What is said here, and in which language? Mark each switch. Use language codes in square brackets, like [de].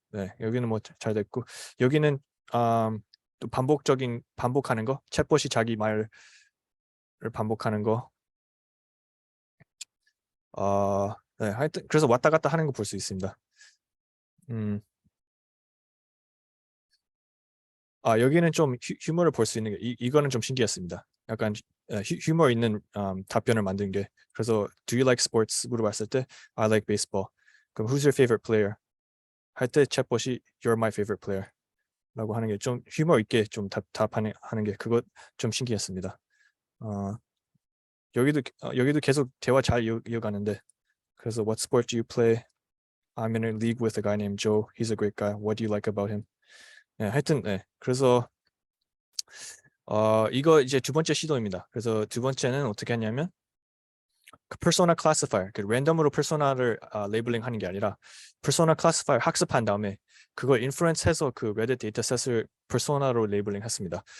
[ko] 네, 여기는 뭐 잘 됐고 여기는 또 반복하는 거 챗봇이 자기 말을 반복하는 거 네, 하여튼 그래서 왔다 갔다 하는 거 볼 수 있습니다. 여기는 좀 휴머를 볼 수 있는 게 이거는 좀 신기했습니다. 약간 휴머 있는 답변을 만든 게 그래서 [en] Do you like sports? [ko] 물어봤을 때 [en] I like baseball. [ko] 그럼 [en] Who's your favorite player? [ko] 할 때 챗봇이 [en] You're my favorite player. [ko] 라고 하는 게 좀 휴머 있게 좀 답하는 게 그것 좀 신기했습니다. 여기도 계속 대화 잘 이어가는데 그래서 [en] What sport do you play? I'm in a league with a guy named Joe. He's a great guy. What do you like about him? [ko] 네, 하여튼 네. 그래서 이거 이제 두 번째 시도입니다. 그래서 두 번째는 어떻게 했냐면 그 persona classifier, 그 랜덤으로 퍼소나를 레이블링 하는 게 아니라 persona classifier 학습한 다음에 그걸 인프루언스해서 그 레딧 데이터셋을 persona로 레이블링 했습니다.